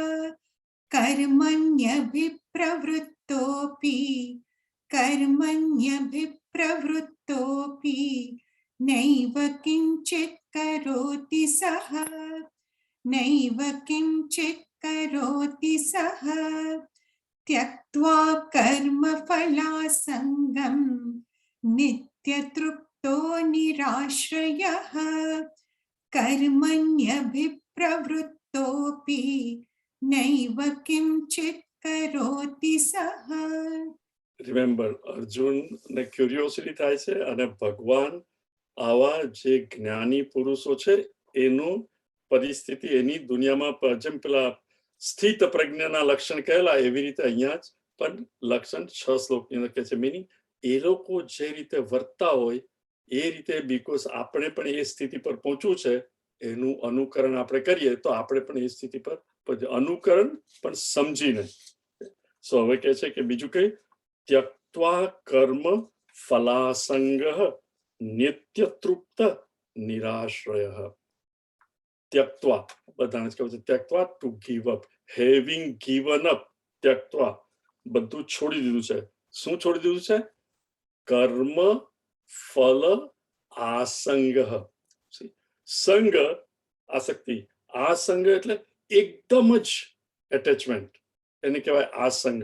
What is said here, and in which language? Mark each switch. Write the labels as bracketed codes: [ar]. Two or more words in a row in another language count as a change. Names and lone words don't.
[sa] कर्मण्यभिप्रवृत्तोऽपि, कर्मण्यभिप्रवृत्तोऽपि नैव किञ्चित् करोति सः, नैव किञ्चित् करोति सः, त्यक्त्वा कर्मफलासङ्गं, नित्यतृप्तो निराश्रयः, कर्मण्यभिप्रवृत्तोऽपि नैव किञ्चित् करोति सः. [gu] રિમેમ્બર, અર્જુનને ક્યુરિયોસિટી થાય છે અને ભગવાન આવા જે જ્ઞાની પુરુષો છે એનું પરિસ્થિતિ, એની દુનિયામાં જેમ પેલા સ્થિત પ્રજ્ઞાના લક્ષણ કહેલા એવી રીતે અહીંયા જ પણ લક્ષણ 6 શ્લોકની અંદર કહે છે. મિનિંગ એ લોકો જે રીતે વર્તતા હોય એ રીતે, બીકોઝ આપણે પણ એ સ્થિતિ પર પહોંચવું છે, એનું અનુકરણ આપણે કરીએ તો આપણે પણ એ સ્થિતિ પર અનુકરણ પણ સમજીને. સો હવે કહે છે કે બીજું કઈ, [sa] त्यक्त्वा कर्म फलासंगः नित्यतृप्त निराश्रयः. [gu] त्यक्त्वा બધાને જ કહે છે त्यक्त्वा, [en] to give up, having given up. [gu] त्यक्त्वा બધું છોડી દીધું છે. શું છોડી દીધું છે? [sa] कर्म फल आसंग. [gu] સંગ આસક્તિ, આસંગ એટલે એકદમ જ એટેચમેન્ટ, એને કહેવાય આસંગ.